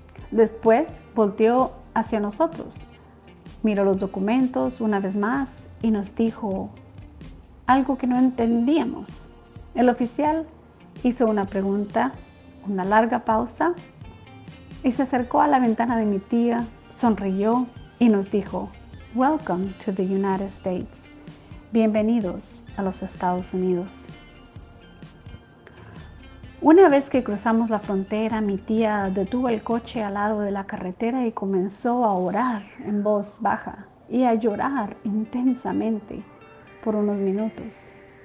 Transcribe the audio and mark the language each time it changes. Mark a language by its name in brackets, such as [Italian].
[Spanish] Después volteó hacia nosotros, miró los documentos una vez más y nos dijo algo que no entendíamos. El oficial hizo una pregunta, una larga pausa y se acercó a la ventana de mi tía, sonrió y nos dijo: [English] Welcome to the United States. [Spanish] Bienvenidos a los Estados Unidos. Una vez que cruzamos la frontera, mi tía detuvo el coche al lado de la carretera y comenzó a orar en voz baja y a llorar intensamente por unos minutos.